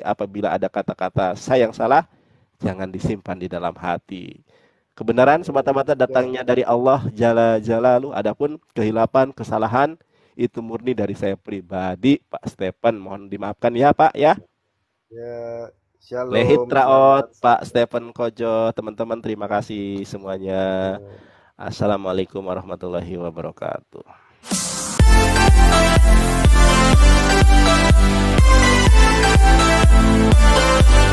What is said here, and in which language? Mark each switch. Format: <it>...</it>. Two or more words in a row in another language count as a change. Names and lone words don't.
<id>Apabila ada kata-kata saya yang salah, jangan disimpan di dalam hati. Kebenaran semata-mata datangnya dari Allah</id> <ar>جل جلاله.</ar> <id>Adapun kehilapan, kesalahan, itu murni dari saya pribadi, Pak Stephen. Mohon dimaafkan ya Pak ya. Ya, shalom.</id> <he>להתראות,</he> <id>Selamat. Pak Stephen Kojo. Teman-teman terima kasih semuanya.</id> <ar>السلام عليكم ورحمة الله وبركاته.</ar>